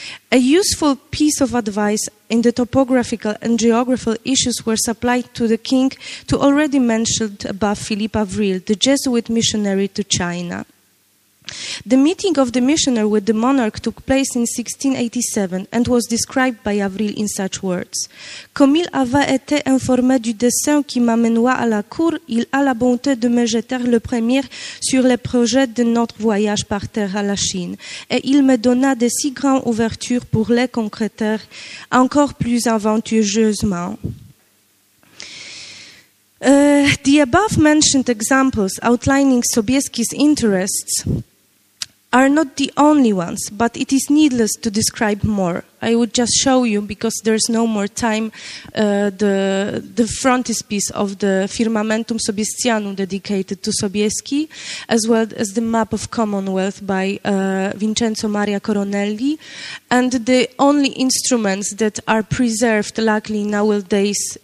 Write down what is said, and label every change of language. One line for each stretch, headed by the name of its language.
English: A useful piece of advice in the topographical and geographical issues were supplied to the king to already mentioned above Philippe Avril, the Jesuit missionary to China. The meeting of the missionary with the monarch took place in 1687 and was described by Avril in such words.
French: Comme il avait été informé du dessein qui m'amenoit à la cour, il a la bonté de me jeter le premier sur le projet de notre voyage par terre à la Chine, et il me donna de si grandes ouvertures pour les concrétaires encore plus avantageusement.
English: The above-mentioned examples outlining Sobieski's interests are not the only ones, but it is needless to describe more. I would just show you, because there's no more time, the frontispiece of the Firmamentum Sobiescianum dedicated to Sobieski, as well as the map of Commonwealth by Vincenzo Maria Coronelli, and the only instruments that are preserved, luckily, nowadays.